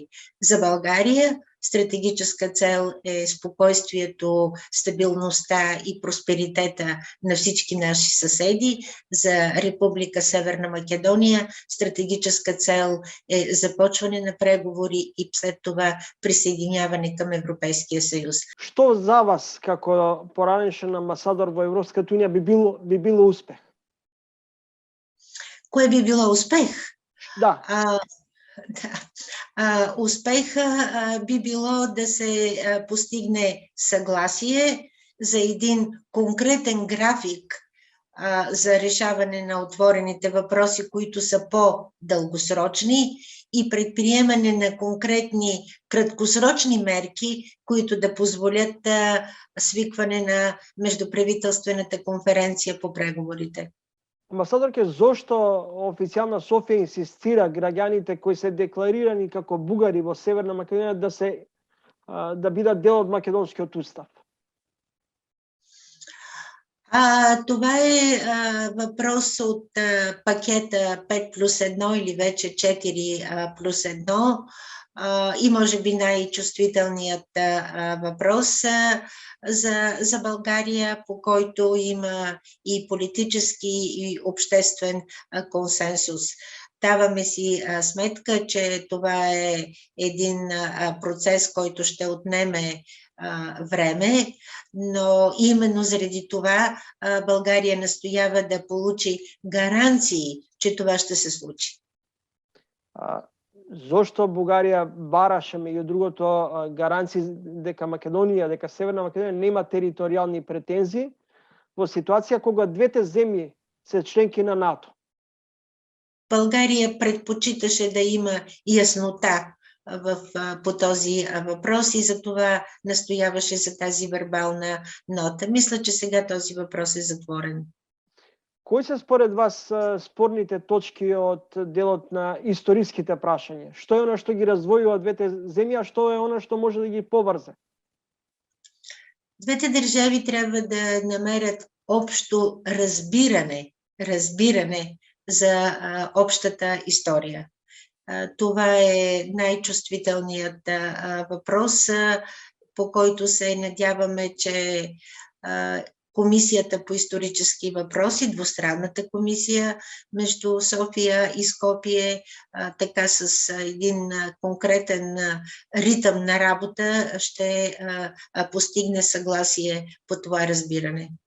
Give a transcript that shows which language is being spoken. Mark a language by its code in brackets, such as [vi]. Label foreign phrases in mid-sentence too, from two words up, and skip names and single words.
[bg] За България стратегическа цел е спокойствието, стабилността и просперитета на всички наши съседи. За Република Северна Македония стратегическа цел е започване на преговори и след това присъединяване към Европейския съюз. [mk] Што за вас, како поранешен амбасадор во Европската унија, би било успех? [bg] Кое би било успех? Да. Успеха би било да се постигне съгласие за един конкретен график за решаване на отворените въпроси, които са по-дългосрочни и предприемане на конкретни краткосрочни мерки, които да позволят свикване на междуправителствената конференция по преговорите. [mk] Амбасадорке, зошто официјална Софија инсистира граѓаните кои се декларирани како бугари во Северна Македонија да бидат дел од македонскиот устав? [bg] Това е въпрос от пакета 5+1 или вече 4+1 и може би най-чувствителният въпрос за България, по който има и политически и обществен консенсус. Даваме си сметка, че това е един процес, който ще отнеме време, но именно заради това България настоява да получи гаранции, че това ще се случи. [mk] Зошто Бугарија бараше меѓу другото гаранции дека Македонија, дека Северна Македонија нема територијални претензии во ситуација кога двете земји се членки на НАТО? [bg] България предпочиташе да има яснота по този въпрос и за това настояваше за тази вербална нота. Мисля, че сега този въпрос е затворен. [mk] Кои се според вас спорните точки од делот на историските прашања? Што е оно што ги раздвојува двете земји, а што е оно што може да ги поврзе? [bg] Двете държави трябва да намерят общо разбиране за общата история. Това е най-чувствителният въпрос, по който се надяваме, че Комисията по исторически въпроси, двустранната комисия между София и Скопие, така с един конкретен ритъм на работа ще постигне съгласие по това разбиране.